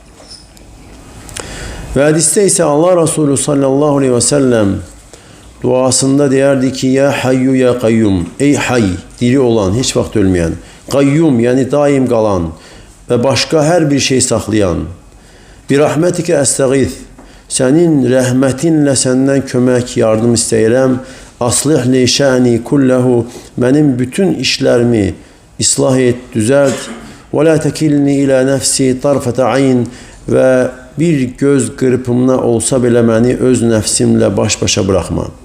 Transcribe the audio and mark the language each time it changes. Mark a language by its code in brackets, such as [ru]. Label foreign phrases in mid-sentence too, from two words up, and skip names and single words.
[tr] Ve hadiste ise Allah Resulü [ar] صلى الله عليه وسلم [tr] duasında derdi ki: [ar] "يا حي يا قيوم." [tr] Ey hay, diri olan, [az] hiç vaxt [tr] ölmeyen. Kayyum, yani daim kalan ve başka her bir şey saklayan. [ar] "برحمتك أستغيث." [az] Senin rəhmətinlə səndən kömək, yardım istəyirəm. [ar] "أصلح لي شأني كله." [az] Mənim bütün işlərimi islah et, düzelt. [ar] "Və لا تكلني إلى نفسي طرفة عين." [az] Və bir göz qırpımına olsa belə məni öz nəfsimlə baş-başa bırakma.